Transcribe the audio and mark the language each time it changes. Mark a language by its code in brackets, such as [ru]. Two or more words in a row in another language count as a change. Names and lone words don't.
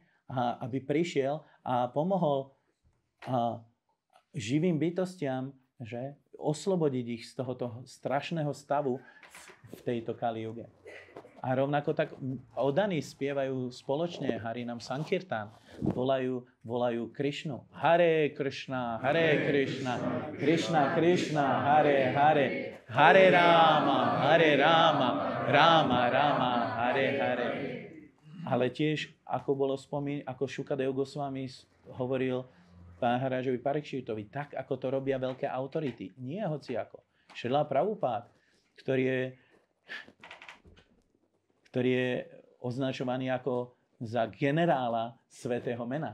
[sk] A aby prišiel a pomohol živým bytostiam, že? Oslobodiť ich z tohoto strašného stavu v tejto Kali Juge. A rovnako tak oddaní spievajú spoločne [sa] Harinam Sankirtan. [sk] Volajú Krišnu. [sa] Hare Krishna, Krishna Krishna, Hare Hare, Hare Rama, Rama Rama, Hare Hare. [sk] Ale tiež, ako Šukadeva Goswami hovoril Maharajovi Parikšitovi, tak ako to robia veľké autority. Nie hociako. Šrila Prabhupád, ktorý je označovaný ako za generála svätého mena.